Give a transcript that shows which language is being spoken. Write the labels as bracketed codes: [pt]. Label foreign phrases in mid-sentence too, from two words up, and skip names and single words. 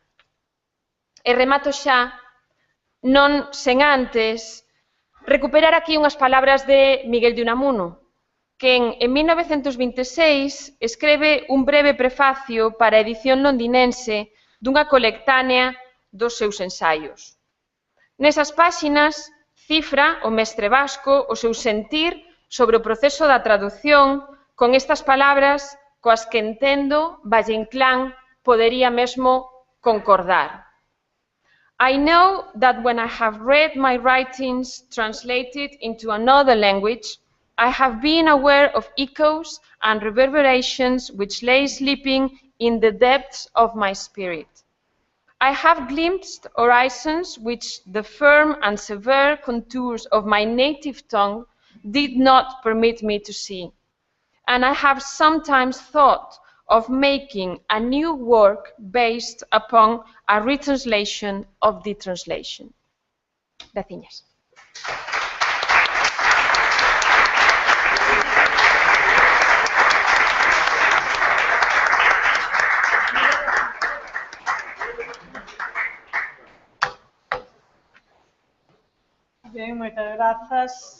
[gl] E remato xa, non sen antes recuperar aquí unhas palabras de Miguel de Unamuno, quen en 1926 escreve un breve prefacio para a edición londinense dunha colectánea dos seus ensaios. Nesas páxinas cifra o mestre vasco o seu sentir sobre o proceso da traducción con estas palabras coas que entendo Valle-Inclán podería mesmo concordar. [en] I know that when I have read my writings translated into another language, I have been aware of echoes and reverberations which lay sleeping in the depths of my spirit. I have glimpsed horizons which the firm and severe contours of my native tongue did not permit me to see. And I have sometimes thought of making a new work based upon a retranslation of the translation. [es] Gracias. [gl] Ben, moitas grazas.